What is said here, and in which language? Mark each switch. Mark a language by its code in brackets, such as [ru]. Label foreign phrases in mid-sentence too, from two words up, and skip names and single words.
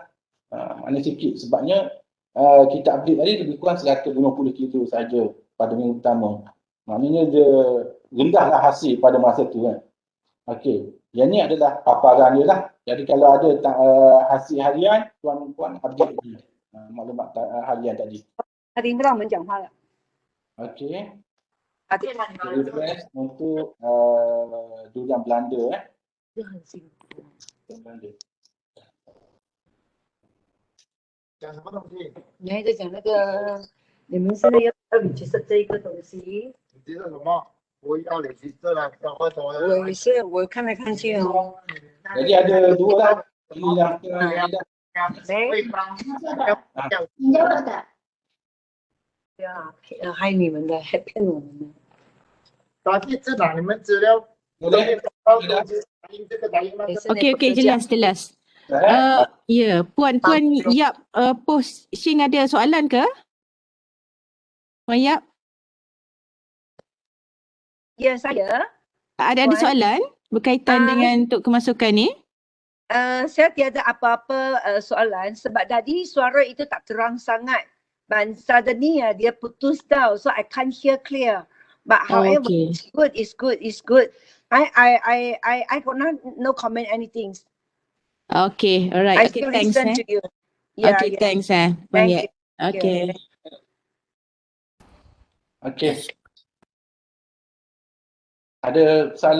[ms] Maknanya sikit sebabnya kita update tadi lebih kurang 150 kilo saja pada minggu pertama. Maknanya dia rendah lah hasil pada masa tu Okey, yang ni adalah paparan dia lah. Jadi kalau ada hasil harian, tuan-puan update maklumat harian tadi. [zh] 他听不到我们讲话了。 [ms] Okey. [zh] 啊， [ms] Request untuk durian Belanda [zh] 这很辛苦。 [ms] durian Belanda. [zh] 讲什么东西？你还在讲那个，你们现在要你去设这一个东西。你知道什么？我要你去这了，赶快走。我也是，我看来看去哦。 [ms] Jadi ada dua lah. Ini yang Jawab tak? [zh] 对啊，害你们的，还骗我们的。打地址哪？你们资料 [ms] boleh. [zh] 打印这个打印那个。 [ms] Okey, jelas. Ya, Puan Yap, post Shing ada soalan ke? Puan Yap, Ya, saya. ada Puan. soalan berkaitan dengan untuk kemasukan ni? Saya tiada apa-apa soalan sebab tadi suara itu tak terang sangat. Dan suddenly dia putus tau. [en] So I can't hear clear. But however, Okay. it's good. I got no comment anything. Okay, alright. I Okay, still thanks. listen to you. Yeah, Okay, yeah. thanks. Puan Thank Yap. you. Okay. [ms] Okey. Ada soalan